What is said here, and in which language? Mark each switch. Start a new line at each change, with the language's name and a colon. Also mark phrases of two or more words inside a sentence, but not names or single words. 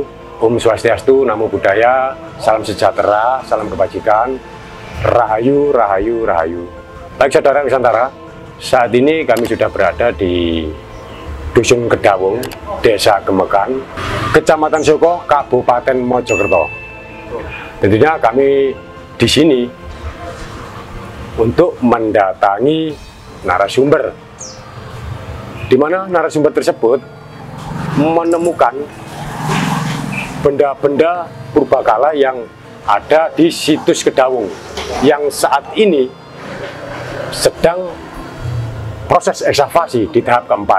Balinese: Om Swastiastu,
Pali: Namo Buddhaya,
Indonesian: salam sejahtera, salam kebajikan,
Javanese: rahayu, rahayu, rahayu.
Indonesian: Baik saudara Nusantara, saat ini kami sudah berada di Dusun Kedawung, Desa Gemekan, Kecamatan Soko, Kabupaten Mojokerto. Tentunya kami di sini untuk mendatangi narasumber, di mana narasumber tersebut menemukan benda-benda purbakala yang ada di situs Kedawung yang saat ini sedang proses ekskavasi di tahap keempat.